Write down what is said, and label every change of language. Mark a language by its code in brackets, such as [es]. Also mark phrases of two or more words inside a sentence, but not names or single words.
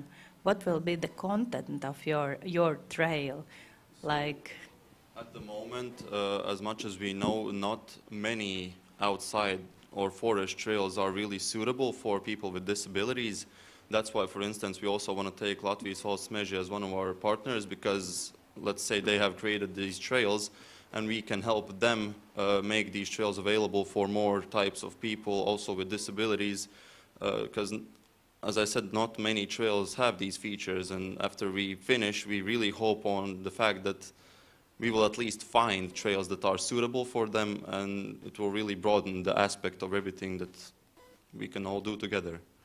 [en] What will be the content of your trail? Like, at the moment, as much as we know, not many outside or forest trails are really suitable for people with disabilities. That's why, for instance, we also want to take [lv] Latvijas valsts meža [en] as one of our partners, because let's say they have created these trails, and we can help them make these trails available for more types of people also with disabilities, because as I said, not many trails have these features, and after we finish, we really hope on the fact that we will at least find trails that are suitable for them, and it will really broaden the aspect of everything that we can all do together.